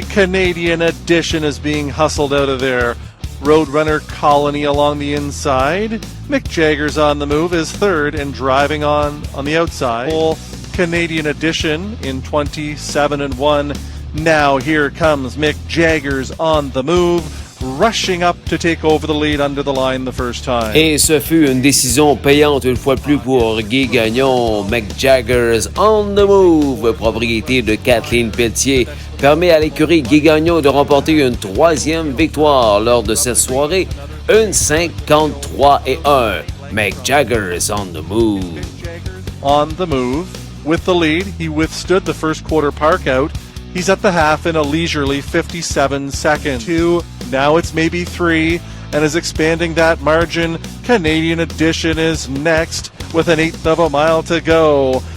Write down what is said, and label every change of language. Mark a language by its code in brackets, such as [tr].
[en] Canadian Edition is being hustled out of there. Roadrunner Colony along the inside. Mick Jagger's on the move is third and driving on the outside. Canadian Edition in 27-1. Now here comes Mick Jagger's on the move, rushing up to take over the lead under the line the first time. [fr] Et ce fut une décision payante une fois de plus pour Guy Gagnon. Mick Jagger's on the move, propriété de Kathleen Pelletier, permet à l'écurie Guy Gagnon de remporter une 3e victoire lors de cette soirée, une 53-1. [en] Mick Jagger's on the move. On the move. With the lead, he withstood the first quarter park out. He's at the half in a leisurely 57 seconds. 2, now it's maybe 3, and is expanding that margin. Canadian Edition is next with an 1/8 of a mile to go.